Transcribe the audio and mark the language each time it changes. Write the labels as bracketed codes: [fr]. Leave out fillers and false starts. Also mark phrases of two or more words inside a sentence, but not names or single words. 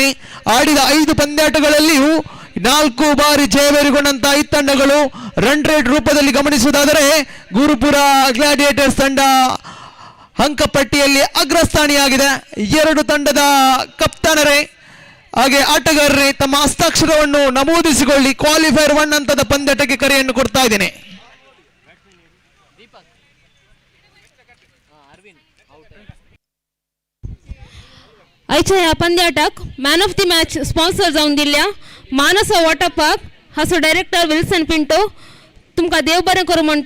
[kn] ಆಡಿದ 5 ಪಂದ್ಯಾಟಗಳಲ್ಲಿಯೂ 4 ಬಾರಿ ಜಯಬೇರಿಗೊಂಡಂತ 5 ತಂಡಗಳು [en] run rate [kn] ರೂಪದಲ್ಲಿ ಗಮನಿಸುವುದಾದರೆ ಗುರುಪುರ ಗ್ಲಾಡಿಯೇಟರ್ಸ್ ತಂಡ ಅಂಕಪಟ್ಟಿಯಲ್ಲಿ ಅಗ್ರಸ್ಥಾನಿಯಾಗಿದೆ. 2 ತಂಡದ ಕಪ್ತಾನರೇ ಹಾಗೆ ಆಟಗಾರರೇ ತಮ್ಮ ಹಸ್ತಾಕ್ಷರವನ್ನು ನಮೂದಿಸಿಕೊಳ್ಳಿ. ಕ್ವಾಲಿಫೈರ್ 1 ಹಂತದ ಪಂದ್ಯಾಟಕ್ಕೆ ಕರೆಯನ್ನು ಕೊಡ್ತಾ ಇದ್ದೇನೆ. [kok] आयच्या ह्या पंद्याटाक [en] man of the match [kok] स्पॉन्सर जावन दिल्ल्या मानस वॉटर पार्क हाचो डायरेक्टर विल्सन पिंटो तुमकां देव बरें करूं म्हणटा.